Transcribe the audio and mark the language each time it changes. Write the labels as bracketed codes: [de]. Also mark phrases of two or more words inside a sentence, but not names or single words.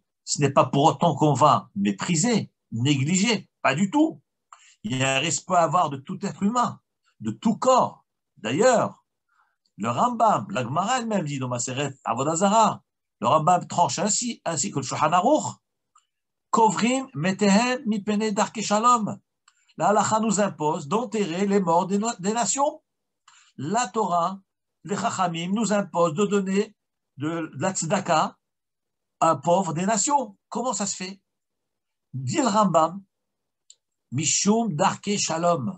[fr] Ce n'est pas pour autant qu'on va mépriser, négliger, pas du tout. Il y a un respect à avoir de tout être humain, de tout corps. D'ailleurs, le Rambam, la Gemara elle-même dit dans Maseret Avodah Zarah, le Rambam tranche ainsi que le Shulchan Aruch, [he] קוברים מתיהן מפני דרכי שלום. [fr] La halakha nous impose d'enterrer les morts des nations. La Torah, les Chachamim nous imposent de donner de la tzedaka à un pauvre des nations. Comment ça se fait? Dit le Rambam, [he] משום דרכי שלום.